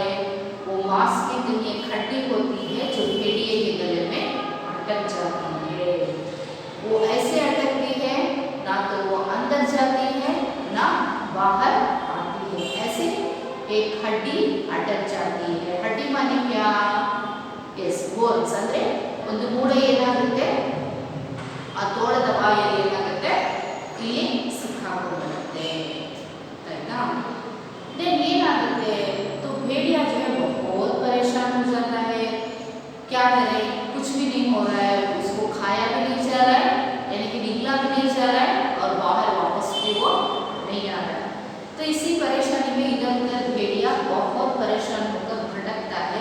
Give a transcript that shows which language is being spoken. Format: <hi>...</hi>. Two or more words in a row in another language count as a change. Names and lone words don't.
<hi>वो मांस की कहीं एक हड्डी होती है जो भेड़िए के गले में अटक जाती है। वो ऐसे अटकती है, ना तो वो अंदर जाती है ना बाहर आती है। ऐसे एक हड्डी अटक जाती है। हड्डी माने क्या?</hi> <en>yes bones</en> <kn>ಅಂದ್ರೆ ಒಂದು ಮೂಳೆ ಏನಾಗುತ್ತೆ, ಆ ತೋಳದ ಬಾಯಲ್ಲಿ ಏನಾಗುತ್ತೆ, ಇಲ್ಲಿ ಸಿಕ್ಕಾಕೊಂಡ್ಬಿಡುತ್ತೆ ಆಯ್ತಾ? देन ಏನಾಗುತ್ತೆ?</kn> <hi>तो भेड़िया जो है बहुत परेशान हो जाता है। क्या करे, कुछ भी नहीं हो रहा है, उसको खाया भी नहीं जा रहा है, यानी कि निकला भी नहीं जा रहा है और बाहर वापस भी वो नहीं आ रहा है। तो इसी परेशानी में इधर उधर भेड़िया बहुत परेशान होकर भटकता है।</hi>